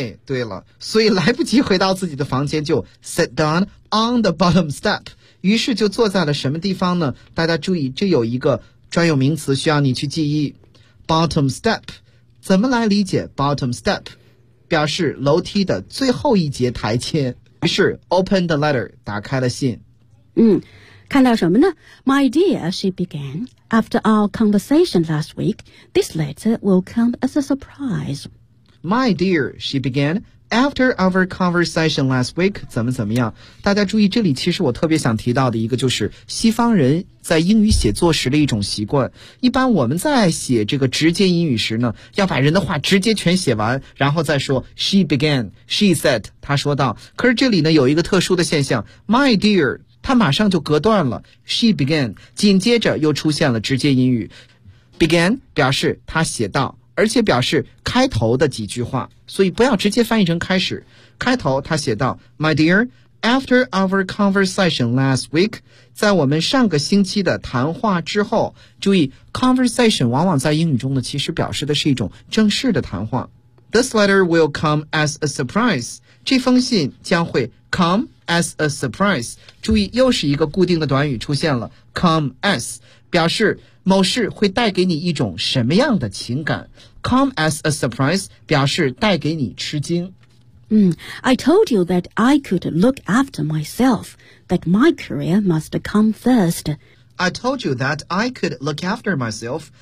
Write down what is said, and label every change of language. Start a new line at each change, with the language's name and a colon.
Chinese: 对了，所以来不及回到自己的房间就
English: sat down on the bottom step，
Chinese: 于是就坐在了什么地方呢？大家注意这有一个专有名词需要你去记忆，
English: bottom step，
Chinese: 怎么来理解 bottom step？表示楼梯的最后一节台阶。是
English: open the letter，
Chinese: 打开了信。看到什么呢？
English: My dear， she began， after our conversation last week， this letter will come as a surprise。 My dear， she began， after our conversation last week，
Chinese: 怎么怎么样。大家注意这里其实我特别想提到的一个，就是西方人在英语写作时的一种习惯。一般我们在写这个直接英语时呢，要把人的话直接全写完，然后再说
English: she began， she said，
Chinese: 她说道。可是这里呢有一个特殊的现象，
English: my dear，
Chinese: 她马上就隔断了，
English: she began，
Chinese: 紧接着又出现了直接英语。 began 表示她写道，而且表示开头的几句话，所以不要直接翻译成开始。开头他写道
English: My dear, after our conversation last week，
Chinese: 在我们上个星期的谈话之后。注意 conversation 往往在英语中呢，其实表示的是一种正式的谈话。
English: This letter will come as a surprise，
Chinese: 这封信将会
English: come as a surprise。
Chinese: 注意又是一个固定的短语出现了，
English: come as，
Chinese: 表示某事会带给你一种什么样的情感。
English: Come as a surprise
Chinese: 表示带给你吃惊。
English: I told you that I could look after myself, that my career must come first. I told you that I could look after myself.